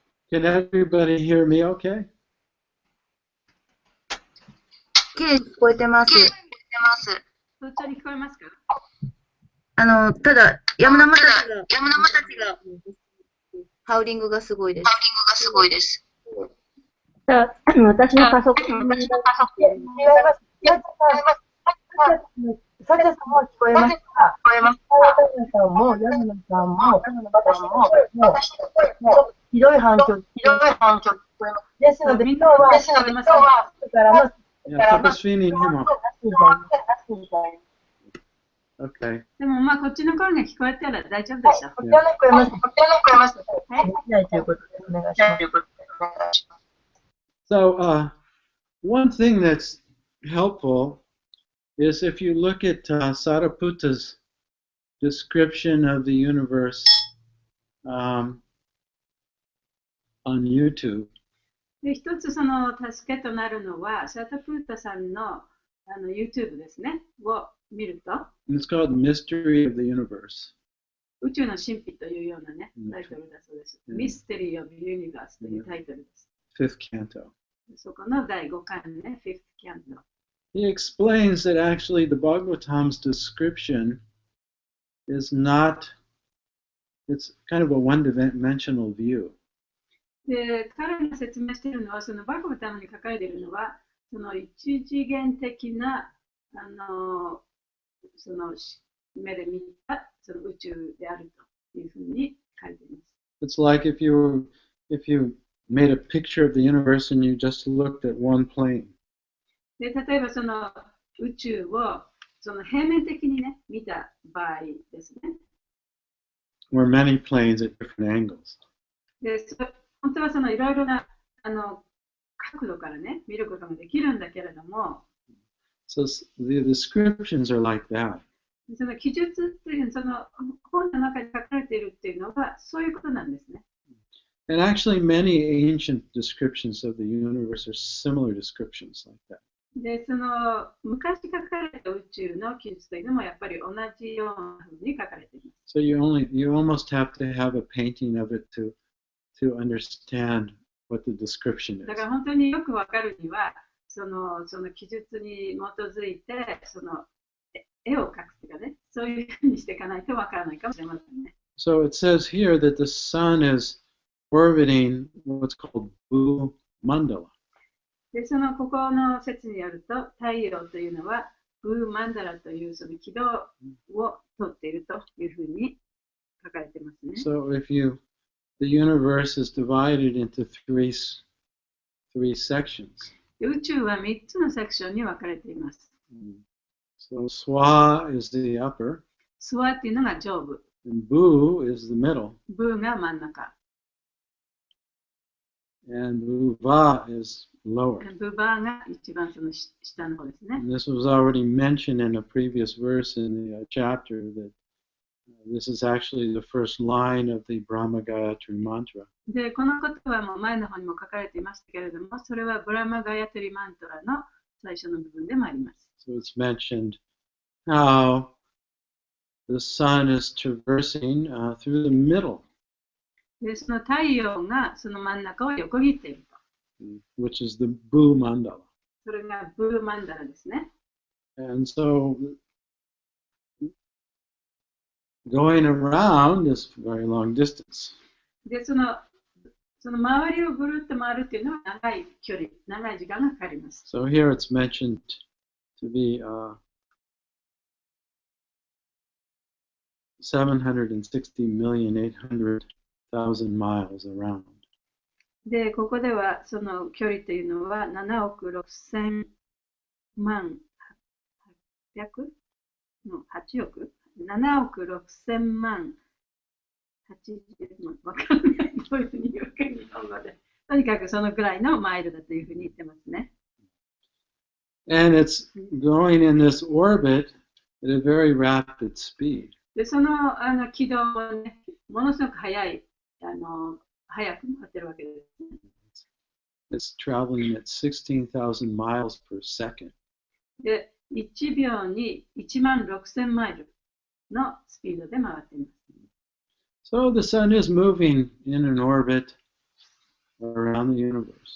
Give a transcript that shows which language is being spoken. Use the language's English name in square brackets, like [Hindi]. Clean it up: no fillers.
[English] Can everybody hear me okay? [Japanese] きれいに聞こえてます。聞こえてます。普通に聞こえますか？ただ、山生たちが、山生たちがハウリングがすごいです。ハウリングがすごいです。私のパソコンの違います。サチャさんも聞こえますか？さんも、ヤムナさんも、私の声も、ひどい反響ですので、今日は、からの、 [English] Yeah, Tapaswini Hima. Okay. [Japanese] でもまあこっちの声が聞こえたら大丈夫でしょう。こちらの声も、できないということでお願いします。 [English] So, one thing that's helpful is if you look at Sariputta's description of the universe on YouTube. [Japanese] で一つその助けとなるのは、サタプータさんのYouTube ですね、を見ると、 [English] And it's called Mystery of the Universe. [Japanese] 宇宙の神秘というようなねうん、タイトルだそうです。うん Mystery of the Universe というタイトルです。 [English] Fifth canto. [Japanese] そこの第5巻のね、Fifth Canto。 [English] He explains that actually the Bhagavatam's description is not, it's kind of a one-dimensional view. [Japanese] で、彼が説明しているのは、そのバグバタムに書かれているのは、その一次元的な、その目で見たその宇宙であるというふうに書いています。 [English] It's like if you made a picture of the universe and you just looked at one plane. [Japanese] で、例えばその宇宙をその平面的にね、見た場合ですね。 [English] Or many planes at different angles. [Japanese] で、本当はそのいろいろな角度からね、見ることができるんだけれども、 [English] So the descriptions are like that. [Japanese] その記述っていう、その本の中に書かれているっていうのは、そういうことなんですね。 [English] And actually, many ancient descriptions of the universe are similar descriptions like that. [Japanese] で、その昔書かれた宇宙の記述というのもやっぱり同じようなふうに書かれています。 [English] So you almost have to have a painting of it to understand what the description [Japanese] だから本当によくわかるには、その記述に基づいて、その絵を描くというかね、そういうふうにしていかないとわからないかもしれませんね。 [English] So it says here that the sun is orbiting what's called Bhu Mandala. [Japanese] で、ここの説によると、太陽というのは、ブーマンダラというその軌道をとっているというふうに書かれてますね。 [English] So the universe is divided into three sections. [Japanese] で、宇宙は3つのセクションに分かれています。 [English] So Swa is the upper, [Japanese] スワっていうのが上部、 [English] and Bu is the middle, [Japanese] ブーが真ん中、 [English] and Bhuva is lower. [Japanese] ブバーが一番その下の方ですね。 [English] And this was already mentioned in a previous verse in the chapter that this is actually the first line of the Brahma Gayatri mantra. [Japanese] で、このことはもう前の方にも書かれていましたけれども、それはブラマガヤトリマントラの最初の部分でもあります。 [English] So it's mentioned how the sun is traversing through the middle, [Japanese] で、その太陽がその真ん中を横切っていると。 [English] which is the Bhu Mandala. [Japanese] それがブーマンダラですね。 [English] And so going around is a very long distance. [Japanese] で、その周りをぐるっと回るっていうのは長い距離、長い時間がかかります。 [English] So here it's mentioned to be 760,800,000 miles around. [Japanese] で、ここではその距離というのは7億6000万800の8億 ?7 億6000万80万わかんない。どういうふうに言うか日本語で。とにかくそのくらいのマイルだというふうに言ってますね。 [English] And it's going in this orbit at a very rapid speed. [Japanese] で、その軌道をね、ものすごく速く回ってるわけですね。 [English] It's traveling at 16,000 miles per second. [Japanese] で、1秒に16,000マイルのスピードで回っています。 [English] So the sun is moving in an orbit around the universe.